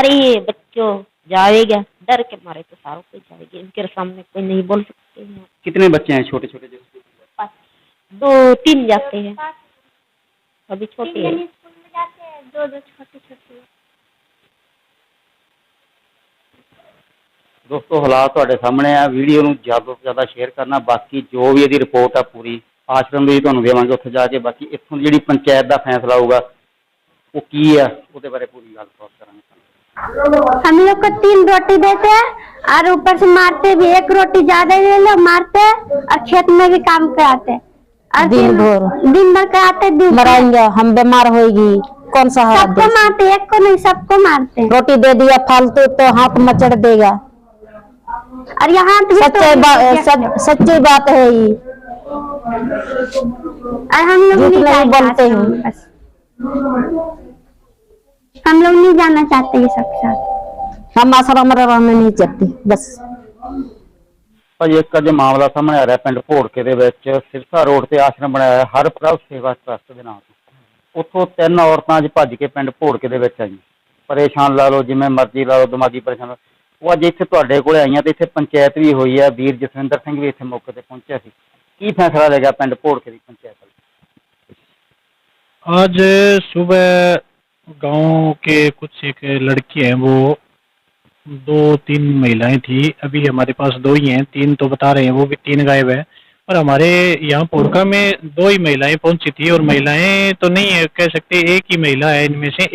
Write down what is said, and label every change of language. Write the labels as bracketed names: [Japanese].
[Hindi] रही है बच्चों, जाएगा, डर के मारे तो सारों को जाएगी, इनके सामने कोई नहीं बोल सकते हैं। कितने बच्चे हैं छोटे छोटे? 2-3 जाते हैं, अभी छोटे हैं। स्कूल में जाते हैं, 2 छोटे छोटे। [Punjabi] दोस्तों हालात ਤੁਹਾਡੇ ਸਾਹਮਣੇ ਆ, ਵੀਡੀਓ ਨੂੰ ਜ਼ਿਆਦਾ ਤੋਂ ਜ਼ਿਆਦਾ ਸ਼ੇਅਰ ਕਰਨਾ। ਬਾਕੀ ਜੋ ਵੀ ਇਹਦੀ ਰਿਪੋर्ट ਆ ਪੂਰੀ ਆਸ਼ਰਮ ਦੀ ਤੁਹਾਨੂੰ ਦੇਵਾਂਗੇ ਉੱਥੇ ਜਾ ਕੇ। ਬਾਕੀ ਇੱਥੋਂ ਦੀ ਜਿਹੜੀ ਪੰਚਾਇਤ ਦਾ ਫੈਸਲਾ ਹੋਊਗਾ [Hindi] वो की है उसके बारे पूरी गलबात करेंगे। हम लोग को 3 रोटी देते हैं और ऊपर से मारते भी, 1 रोटी ज्यादा ले लो मारते हैं और खेत में भी काम कराते हैं और दिन भर कराते, मराएंगे हम, बीमार होगी कौन सा? सबको मारते, एक को नहीं सबको मारते। रोटी दे दिया फालतू तो हाथ मचड़ देगा। और यहाँ सच्ची बात है ये, और हम लोग नहीं बोलते हैं, हम लोग नहीं जाना चाहते ये सब साथ। हम आश्रम रहना नहीं चाहते बस। [Punjabi] ਭਾਜੀ ਇੱਕ ਅੱਜ ਮਾਮਲਾ ਸਾਹਮਣੇ ਆ ਰਿਹਾ ਪਿੰਡ ਭੋੜਕੇ ਦੇ ਵਿੱਚ, ਸਿਰਸਾ ਰੋਡ ਤੇ ਆਸ਼ਰਮ ਬਣਾਇਆ ਹੈ ਹਰਪ੍ਰਭ ਸੇਵਾ ਟਰਸਟ ਦੇ ਨਾਮ ਤੋਂ। ਉੱਥੋਂ 3 ਔਰਤਾਂ ਅੱਜ ਭੱਜ ਕੇ ਪਿੰਡ ਭੋੜਕੇ ਦੇ ਵਿੱਚ ਆਈਆਂ, ਪਰੇਸ਼ਾਨ ਲਾ ਲਓ ਜਿਵੇਂ ਮਰਜ਼ੀ ਲਾ ਲਓ, ਦਿਮਾਗੀ ਪਰੇਸ਼ਾਨ। ਉਹ ਅੱਜ ਇੱਥੇ ਤੁਹਾਡੇ ਕੋਲ ਆਈਆਂ ਤੇ ਇੱਥੇ ਪੰਚਾਇਤ ਵੀ ਹੋਈ ਹੈ, ਵੀਰ ਜਸਵਿੰਦਰ ਸਿੰਘ ਵੀ ਇੱਥੇ ਮੌਕੇ ਤੇ ਪਹੁੰਚਿਆ ਸੀ। ਕੀ ਫੈਸਲਾ ਲੇਗਾ ਪਿੰਡ ਭੋੜਕੇ ਦੀ ਪੰਚਾਇਤ? [Hindi] आज सुबह गांव के कुछ एक लड़की हैं, वो 2-3 महिलाएं थी। अभी हमारे पास 2 ही हैं, 3 तो बता रहे हैं, वो भी 3 गायब है। और हमारे यहाँ पोड़का में 2 ही महिलाएं पहुंची थी, और महिलाएं तो नहीं है कह सकते, एक ही महिला है इनमें से।